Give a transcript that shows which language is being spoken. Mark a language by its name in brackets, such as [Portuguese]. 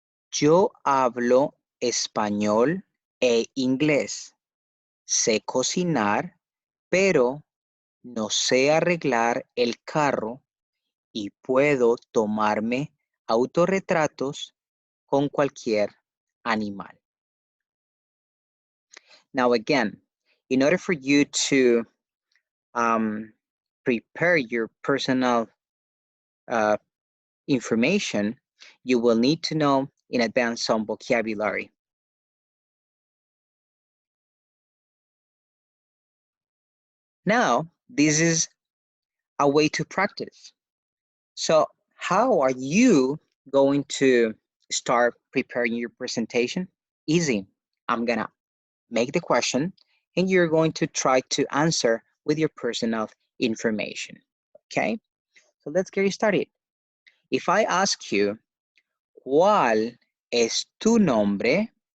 [Spanish] Yo hablo español e inglés. Sé cocinar, pero no sé arreglar el carro y puedo tomarme autorretratos con cualquier animal. [English] Now again, in order for you to prepare your personal information, you will need to know in advance some vocabulary. Now, this is a way to practice. So how are you going to start preparing your presentation? Easy. I'm gonna make the question and you're going to try to answer with your personal information. Okay, so let's get started. If I ask you, [Spanish] ¿cuál es tu nombre?